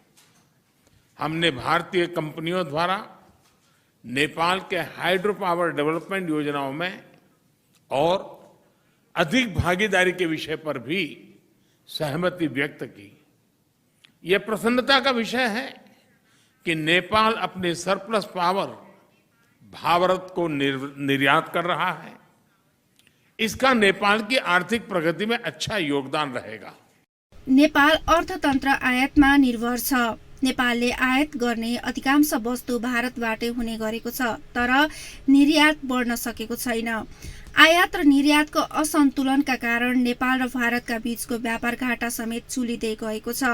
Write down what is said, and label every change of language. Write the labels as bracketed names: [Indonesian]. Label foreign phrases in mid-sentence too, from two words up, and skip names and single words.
[Hindi] हमने भारतीय कंपनियों द्वारा नेपाल के [English] hydro power development [Hindi] योजनाओं में और अधिक भागीदारी के विषय पर भी सहमति व्यक्त की। यह प्रसन्नता का विषय है कि नेपाल अपने [English] surplus power [Hindi] भारत को निर्यात कर रहा है। इसका नेपाल की आर्थिक प्रगति में अच्छा योगदान रहेगा। [Nepali] नेपाल अर्थतन्त्र आयातमा निर्भर छ। नेपालले आयात गर्ने अधिकांश वस्तु भारतबाटै हुने गरेको छ, तर निर्यात बढ्न सकेको छैन। आयात र निर्यातको असन्तुलनका कारण नेपाल र भारतका बीचको व्यापार घाटा समेत चुलिँदै गएको छ।